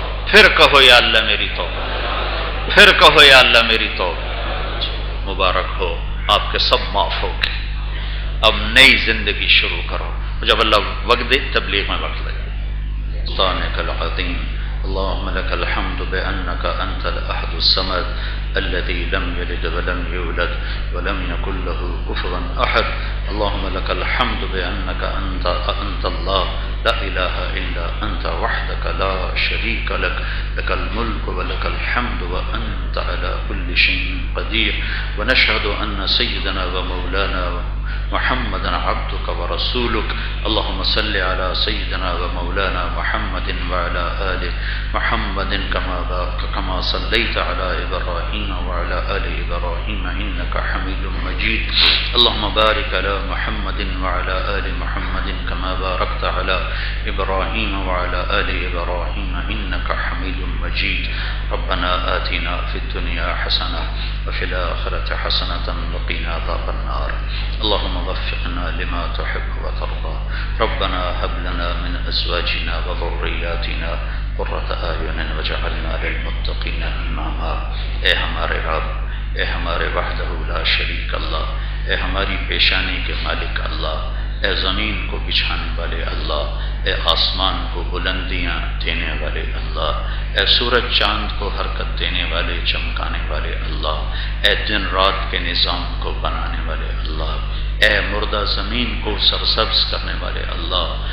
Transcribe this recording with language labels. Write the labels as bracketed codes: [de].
[ur] پھر کہو یا اللہ میری توبہ، پھر کہو یا اللہ میری توبہ۔ مبارک ہو، آپ کے سب معاف ہو گئے، اب نئی زندگی شروع کرو۔ جب اللہ وقت دے تبلیغ میں وقت لگے۔ [ar] سبحانک العظیم، اللهم لك الحمد بأنك أنت الأحد الصمد الذي لم يلد ولم يولد ولم يكن له كفوا أحد. اللهم لك الحمد بأنك أنت الله لا إله إلا أنت وحدك لا شريك لك، لك الملك ولك الحمد وأنت على كل شيء قدير. ونشهد أن سيدنا ومولانا محمد عبدك ورسولك. اللهم صل على سيدنا ومولانا محمد وعلى آل محمد كما صليت على إبراهيم وعلى آل إبراهيم إنك حميد مجيد. اللهم بارك على محمد وعلى آل محمد كما باركت على إبراهيم وعلى آل إبراهيم إنك حميد مجيد. ربنا آتنا في الدنيا حسنة وفي الآخرة حسنة وقنا عذاب النار. اللهم وفقنا لما تحب وترضى. ربنا هب لنا من أزواجنا وذرياتنا قرة أعين واجعلنا للمتقين إماما. [ur] اے ہمارے رب، اے ہمارے وحدہ لا شریک اللہ، اے ہماری پیشانی کے مالک اللہ، اے زمین کو بچھانے والے اللہ، اے آسمان کو بلندیاں دینے والے اللہ، اے سورج چاند کو حرکت دینے والے چمکانے والے اللہ، اے دن رات کے نظام کو بنانے والے اللہ، اے مردہ زمین کو سرسبز کرنے والے اللہ،